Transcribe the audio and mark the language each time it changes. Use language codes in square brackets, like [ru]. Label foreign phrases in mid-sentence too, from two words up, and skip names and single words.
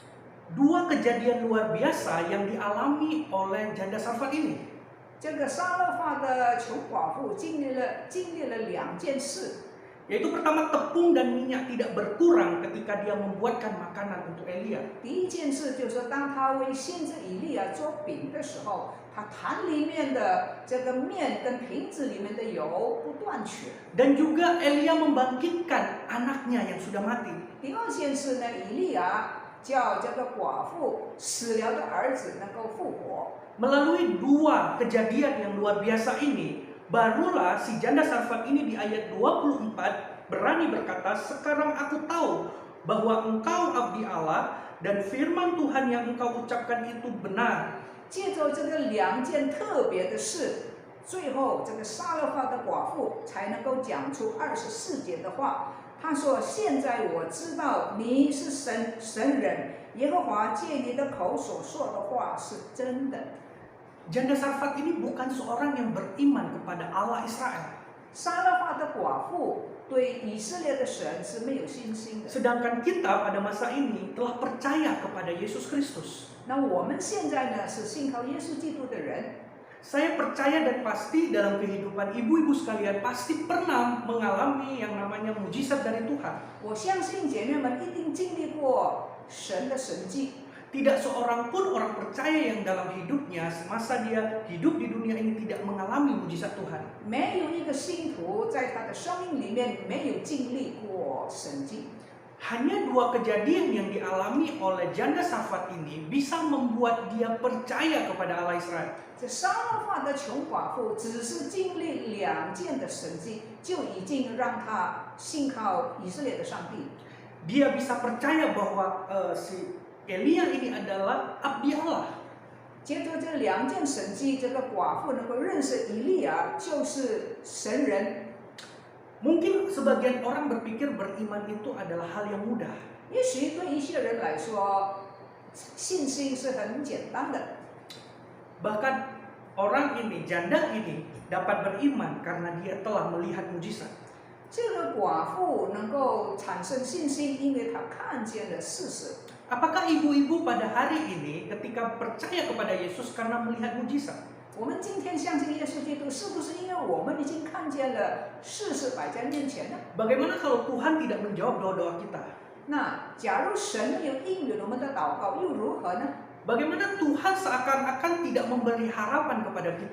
[id] dua kejadian luar biasa yang dialami oleh janda Sarfat ini. [zh] 这个撒勒法的穷寡妇经历了两件事。 [id] Yaitu pertama, tepung dan minyak tidak berkurang ketika dia membuatkan makanan untuk Elia. [zh] 第一件事就是当他为先知以利亚做饼的时候，他坛里面的这个面跟瓶子里面的油不断缺。 [id] Dan juga Elia membangkitkan anaknya yang sudah mati. [zh] 第二件事呢，以利亚叫这个寡妇死了的儿子能够复活。 [id] Melalui dua kejadian yang luar biasa ini, barulah si janda Sarfat ini di ayat 24 berani berkata, "Sekarang aku tahu bahwa engkau abdi Allah dan firman Tuhan yang engkau ucapkan itu benar." [zh] 借着这个两件特别的事，最后这个撒勒法的寡妇才能够讲出24节的话。他说：“现在我知道你是神人，耶和华借你的口所说的话是真的。” [id] Janda Sarfat ini bukan seorang yang beriman kepada Allah Israel. [zh] 撒勒法的寡妇对以色列的神是没有信心的。 [id] Sedangkan kita pada masa ini telah percaya kepada Yesus Kristus. [zh] 那我们现在呢是信靠耶稣基督的人。 [id] Saya percaya dan pasti dalam kehidupan ibu-ibu sekalian pasti pernah mengalami yang namanya mujizat dari Tuhan. [zh] 我相信姐妹们一定经历过神的神迹。 [id] Tidak seorang pun orang percaya yang dalam hidupnya semasa dia hidup di dunia ini tidak mengalami mujizat Tuhan. [zh] 没有一个信徒在他的生命里面没有经历过神迹。 [id] Hanya dua kejadian yang dialami oleh janda Sarfat ini bisa membuat dia percaya kepada Allah Israel. [zh] 这撒勒法的穷寡妇只是经历两件的神迹，就已经让他信靠以色列的上帝。 [id] Dia bisa percaya bahwa si Elia ini adalah abdi Allah. [zh] 接着这两件神迹，这个寡妇能够认识以利亚就是神人。 [id] Mungkin sebagian orang berpikir beriman itu adalah hal yang mudah. [zh] 也许对一些人来说， 信心是很简单的。 [id] Bahkan orang ini, janda ini dapat beriman karena dia telah melihat mujizat. [zh] 这个寡妇能够产生信心，因为她看见了事实。 [id] Apakah ibu-ibu pada hari ini ketika percaya kepada Yesus karena melihat mujizat? [zh] 我们今天相信耶稣基督，是不是因为我们已经看见了事实摆在面前呢？ [id] Bagaimana kalau Tuhan tidak menjawab doa-doa kita? [zh] 那假如神没有应允我们的祷告，又如何呢？ [id] Bagaimana Tuhan seakan-akan tidak memberi harapan kepada kita?